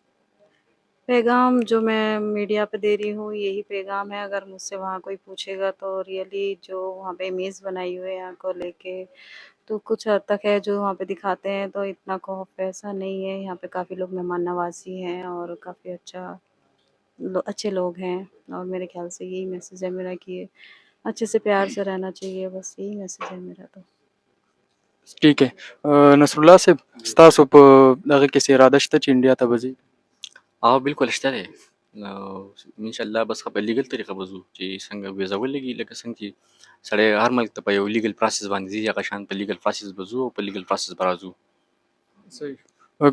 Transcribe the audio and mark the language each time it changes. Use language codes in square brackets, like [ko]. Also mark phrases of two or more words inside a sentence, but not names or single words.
[hi] पैगाम जो मैं मीडिया पे दे रही हूँ यही पैगाम है, अगर मुझसे वहाँ कोई पूछेगा तो रियली जो वहाँ पे इमेज बनाई हुई है यहाँ को लेके, तो कुछ हद तक है जो वहाँ पे दिखाते हैं, तो इतना खौफ ऐसा नहीं है, यहाँ पे काफ़ी लोग मेहमान नवाज़ी हैं और काफ़ी अच्छे लोग हैं और मेरे ख्याल से यही मैसेज है मेरा कि अच्छे से प्यार से रहना चाहिए, बस यही मैसेज है मेरा तो। ठीक है [ps] नसरुल्लाह साहब ستاسو په دغه کې څه اراده شته چې انډیا ته به ځئ؟ او بالکل شته دی. [ar] ان شاء الله [ps] بس په لیګل طریقه به ځو چې څنګه ویزه ولګي لکه څنګه چې سړی هر ملک ته په یو [en] legal process [ps] باندې ځي هغه شان په [en] legal process [ps] به ځو او په [en] legal process [ps] به راځو. صحیح.